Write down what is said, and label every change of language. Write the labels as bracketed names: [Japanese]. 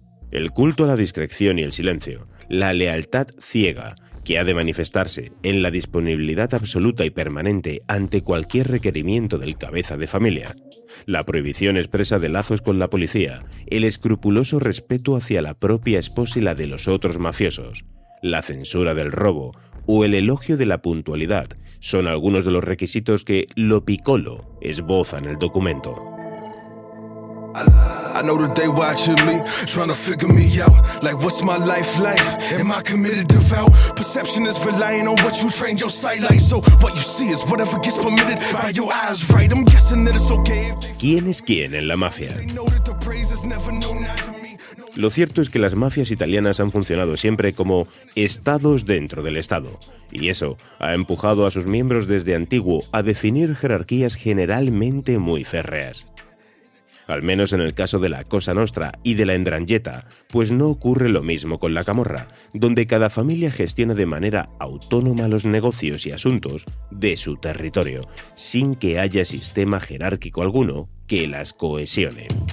[Spanish] El culto a la discreción y el silencio, la lealtad ciega, que ha de manifestarse en la disponibilidad absoluta y permanente ante cualquier requerimiento del cabeza de familia, la prohibición expresa de lazos con la policía, el escrupuloso respeto hacia la propia esposa y la de los otros mafiosos, la censura del robo o el elogio de la puntualidad son algunos de los requisitos que Lo Piccolo esboza en el documento. [English] I know that they watching me, trying to figure me out. Like, what's my life like? Am I committed, devout? Perception is relying on what you trained your sight like. So what you see is whatever gets permitted by your eyes, right? I'm guessing that it's okay if they... [Spanish] ¿Quién es quién en la mafia? [English] They know that the praise is never known not to me. [Spanish] Lo cierto es que las mafias italianas han funcionado siempre como estados dentro del Estado, y eso ha empujado a sus miembros desde antiguo a definir jerarquías generalmente muy férreas. Al menos en el caso de la Cosa Nostra y de la 'Ndrangheta, pues no ocurre lo mismo con la Camorra, donde cada familia gestiona de manera autónoma los negocios y asuntos de su territorio, sin que haya sistema jerárquico alguno que las cohesione.